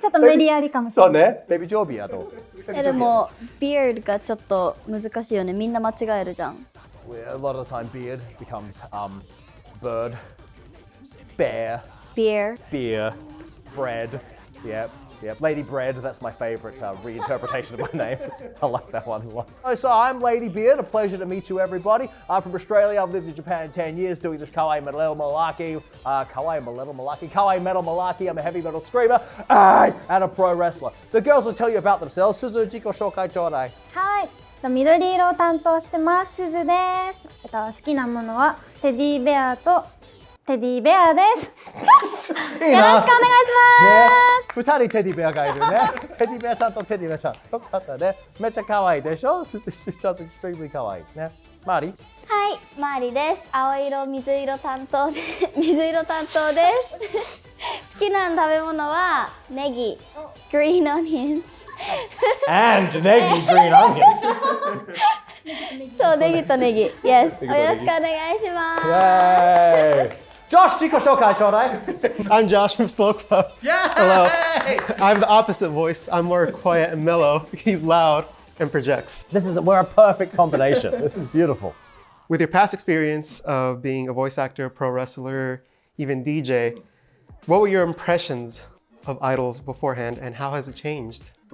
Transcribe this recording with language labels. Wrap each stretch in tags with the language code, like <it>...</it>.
<ja>ちょっと無理やりかもしれない。そうね。Baby JPop. でも、beard がちょっと難しいよね。みんな間違えるじゃん。</ja> <en>A lot of the time, beard becomes bird, bear, beer, beer, bread. Yep. Ladybeard, that's my favorite reinterpretation of my name. I like that one a lot. So I'm Ladybeard, a pleasure to meet you everybody. I'm from Australia, I've lived in Japan 10 years doing this Kawaii-Metal malarkey. Kawaii-Metal malarkey, I'm a heavy metal screamer, and a pro wrestler. The girls will tell you about themselves.</en> <ja>Suzu, jiko shokai chodai. はい。緑色を担当してます。すずです。好きなものはテディベアとテディベアです。よろしくお願いします。二人テディベアがいるね。テディベアちゃんとテディベアちゃん。よかったね。めっちゃ可愛いでしょ。</ja> <en>She's just extremely</en> <ja>可愛いね。マリ。はい、マリです。青色、水色担当で、水色担当です。好きな食べ物はネギ、green onions。 And ネギ green onions。そう、ネギとネギ。Yes。よろしくお願いします。 Josh, jiko shokai chodai.</ja> <en>I'm Josh from Slope Club. Yeah! Hello. I have the opposite voice. I'm more quiet and mellow. He's loud and projects. We're a perfect combination. This is beautiful. With your past experience of being a voice actor, pro wrestler, even DJ, what were your impressions of idols beforehand and how has it changed?</en>